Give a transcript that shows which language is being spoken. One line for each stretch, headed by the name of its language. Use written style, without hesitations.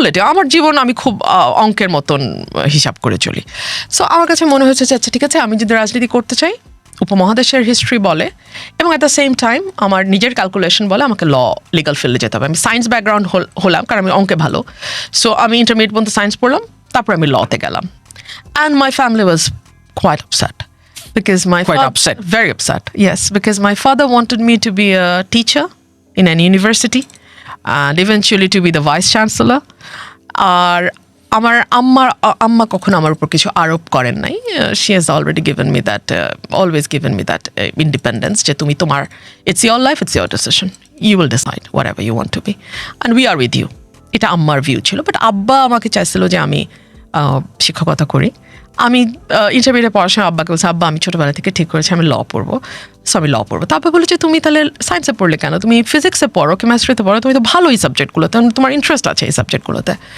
Bangla: আমি জীবন আমি খুব অঙ্কের মতন হিসাব করে চলি। সো আমার কাছে মনে হয়েছে যে আচ্ছা ঠিক আছে, আমি যদি রাজনীতি করতে চাই, উপমহাদেশের হিস্ট্রি বলে এবং
English: at the same time
Bangla: আমার নিজের ক্যালকুলেশন বলে আমাকে লিগাল ফিল্ডে যেতে হবে। আমি সায়েন্স ব্যাকগ্রাউন্ড হলাম কারণ আমি অঙ্কে ভালো। সো আমি ইন্টারমিডিয়েট পর্যন্ত সায়েন্স পড়লাম, তারপর আমি লতে গেলাম।
English: And my family was quite upset because very upset. Yes, because my father wanted me to be a teacher in an university and eventually to be the vice chancellor.
Bangla: আর আমার আম্মা কখনো আমার উপর কিছু আরোপ করেন নাই।
English: She has already given me that, always given me that independence,
Bangla: যে তুমি তোমার,
English: it's your life, it's your decision, you will decide whatever you want to be and we are with you.
Bangla: এটা আম্মার ভিউ ছিল। But আব্বা আমাকে চাইছিল যে আমি শিক্ষকতা করি। আমি ইন্টারমিডিয়েট পড়াশোনা আব্বাকে বলছি, আব্বা আমি ছোটোবেলা থেকে ঠিক করেছি আমি ল পড়বো, সো আমি ল পড়বো। তারপর বলেছে তুমি তাহলে সায়েন্সে পড়লে কেন, তুমি ফিজিক্সে পড়ো, কেমিস্ট্রিতে পড়ো, তুমি তো ভালো এই সাবজেক্টগুলোতে, তোমার ইন্টারেস্ট আছে এই সাবজেক্টগুলোতে।